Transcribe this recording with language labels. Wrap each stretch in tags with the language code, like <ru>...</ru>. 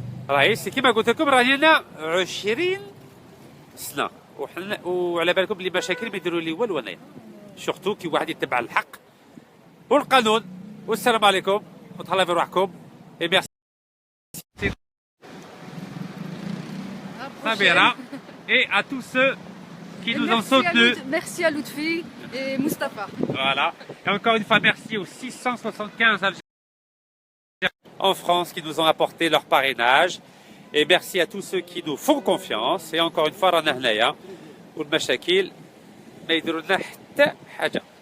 <ar>راهي كيما قلت لكم راني هنا 20 سنه وعلى بالكم بلي مشاكل ما يديروا لي والو انايا، سورتو كي واحد يتبع الحق والقانون. والسلام عليكم وتهلاو في روحكم.</ar> <fr>اي ميرسي Sabira et à tous ceux qui nous ont soutenus. Merci à Lutfi et Mustapha. Voilà. Et encore une fois, merci aux 675 Algériens en France qui nous ont apporté leur parrainage. Et merci à tous ceux qui nous font confiance. Et encore une fois,</fr> <ar>رانا هنايا والمشاكل ما يديروا لنا حتى حاجة.</ar>